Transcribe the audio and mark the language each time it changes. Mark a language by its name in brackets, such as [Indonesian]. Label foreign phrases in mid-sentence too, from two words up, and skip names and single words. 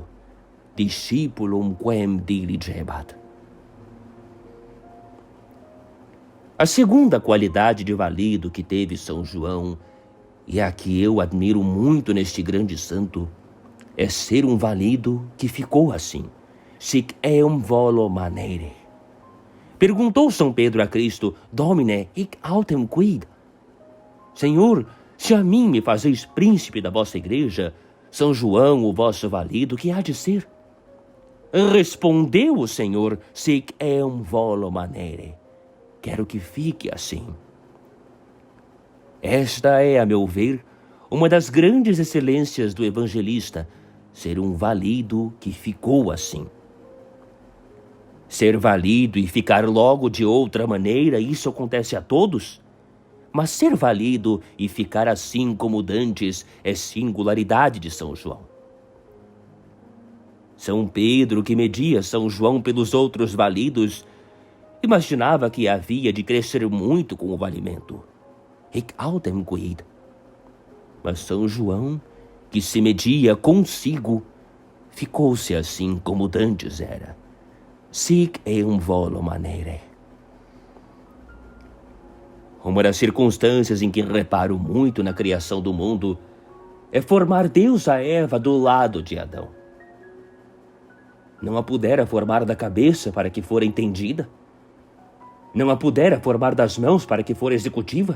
[Latin] Discipulum quem diligebat. [Portuguese] A segunda qualidade de valido que teve São João, e a que eu admiro muito neste grande santo, é ser um valido que ficou assim. [Latin] Sic eum volo manere. [Portuguese] Perguntou São Pedro a Cristo: [Latin] Domine, hic autem quid? [Portuguese] Senhor, se a mim me fazeis príncipe da vossa igreja, São João, o vosso valido, que há de ser? Respondeu o Senhor: [Latin] Sic eum volo manere. [Portuguese] Quero que fique assim. Esta é, a meu ver, uma das grandes excelências do evangelista, ser um valido que ficou assim. Ser valido e ficar logo de outra maneira, isso acontece a todos. Mas ser valido e ficar assim como dantes é singularidade de São João. São Pedro, que media São João pelos outros validos, imaginava que havia de crescer muito com o valimento. [Latin] Hic autem quid. [Portuguese] Mas São João, que se media consigo, ficou-se assim como dantes era. [Latin] Sic eum volo manere. [Portuguese] Uma das circunstâncias em que reparo muito na criação do mundo é formar Deus a Eva do lado de Adão. Não a pudera formar da cabeça para que fora entendida? Não a pudera formar das mãos para que fora executiva?